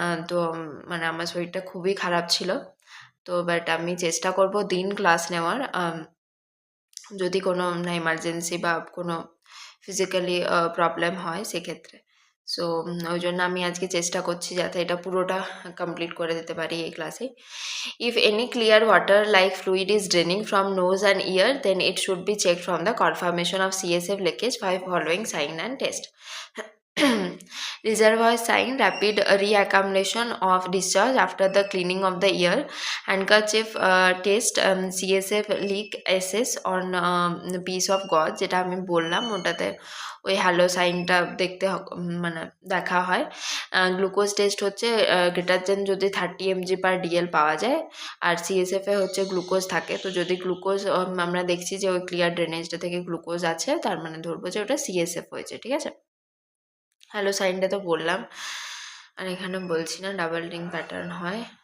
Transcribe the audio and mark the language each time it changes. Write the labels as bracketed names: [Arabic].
[Bangla] তো মানে আমার শরীরটা খুবই খারাপ ছিল, তো বাট আমি চেষ্টা করব দিন ক্লাস নেওয়ার, যদি কোনো এমার্জেন্সি বা কোনো ফিজিক্যালি প্রবলেম হয় সেক্ষেত্রে। সো ওই জন্য আমি আজকে চেষ্টা করছি যাতে এটা পুরোটা কমপ্লিট করে দিতে পারি এই ক্লাসে। [English] If any clear water like fluid is draining from nose and ear, then it should be checked from the confirmation of CSF leakage by following sign and test. Reservoir sign, rapid reaccumulation of discharge after the cleaning of the ear, handkerchief test, CSF leak assess on piece of gauze, [Bangla] যেটা আমি বললাম ওটাতে ওই hello সাইনটা দেখতে মানে দেখা হয়। Glucose test হচ্ছে গ্রেটার দেন যদি 30 mg/dl পাওয়া যায়, আর CSF-এ হচ্ছে গ্লুকোজ থাকে, তো যদি গ্লুকোজ আমরা দেখছি যে ওই ক্লিয়ার ড্রেনেজটা থেকে গ্লুকোজ আছে, তার মানে ধরবো যে ওটা CSF হয়েছে, ঠিক আছে। হ্যালো সাইনটা তো বললাম, আর এখানে বলছি না, ডাবল রিং প্যাটার্ন হয়।